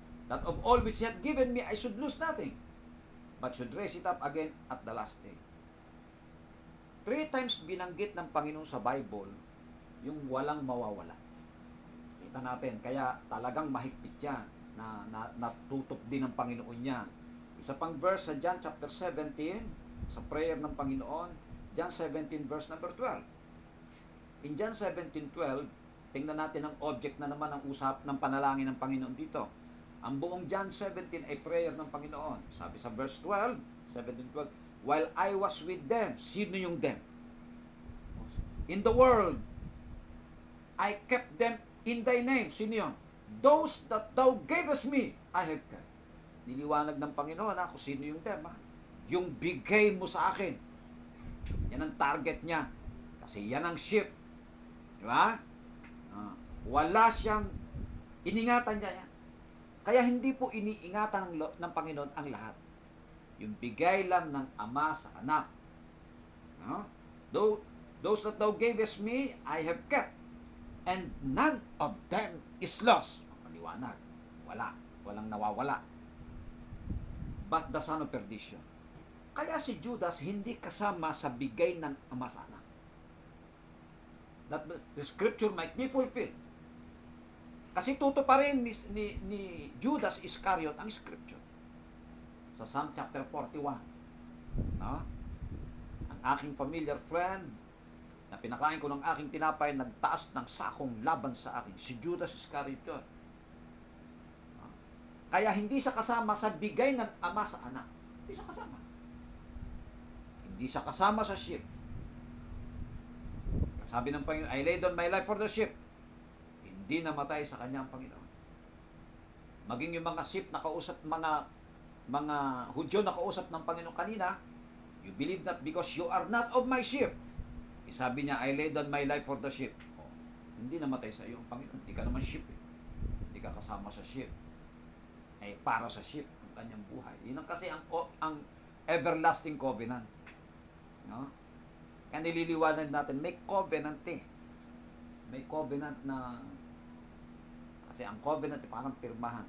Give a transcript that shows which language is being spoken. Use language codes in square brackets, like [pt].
[en] That of all which He had given me, I should lose nothing, but should raise it up again at the last day. [tl] 3 times binanggit ng Panginoon sa Bible yung walang mawawala. Kita natin, kaya talagang mahigpit yan na natutup din ng Panginoon niya. Isa pang verse sa John chapter 17, sa prayer ng Panginoon, John 17 verse number 12. In John 17:12, tingnan natin ang object na naman ng usap ng panalangin ng Panginoon dito. Ang buong John 17 ay prayer ng Panginoon. Sabi sa verse 12, 17:12, [en] while I was with them. [tl] Sino yung them? [en] In the world, I kept them in thy name. [tl] Sino yun? [en] Those that thou gavest me, I have kept. [tl] Niliwanag ng Panginoon kung sino yung them. Yung bigay mo sa akin. Yan ang target niya. Kasi yan ang sheep. Di ba? Wala siyang, iningatan niya yan. Kaya hindi po iniingatan ng Panginoon ang lahat. Yung bigay lang ng Ama sa Anak. [en] Those that thou gavest me, I have kept. And none of them is lost. [tl] Maliwanag. Wala. Walang nawawala. [en] But the son of perdition. [tl] Kaya si Judas hindi kasama sa bigay ng Ama sa Anak. [en] That the scripture might be fulfilled. [tl] Kasi tuto pa rin ni Judas Iscariot ang scripture. Sa Psalm chapter 41. Ang aking familiar friend na pinakain ko ng aking tinapay, nagtaas ng sakong laban sa akin. Si Judas Iscariot yun. Kaya hindi siya kasama sa bigay ng Ama sa Anak. Hindi siya kasama. Hindi siya kasama sa sheep. Sabi ng Panginoon, [en] I laid down my life for the sheep. [tl] Hindi namatay sa kanya ang Panginoon. Maging yung mga sheep na kausap, mga Hudyo na kausap ng Panginoon kanina, [en] you believe that because you are not of my sheep. [tl] Sabi niya, [en] I laid down my life for the sheep. [tl] Hindi namatay sa iyo ang Panginoon. Hindi ka naman sheep. Hindi ka kasama sa sheep. Ay para sa sheep ang kanyang buhay. Yun ang kasi ang everlasting covenant. Kaya nililiwanag natin, may covenant May covenant na, kasi ang covenant parang pirmahan.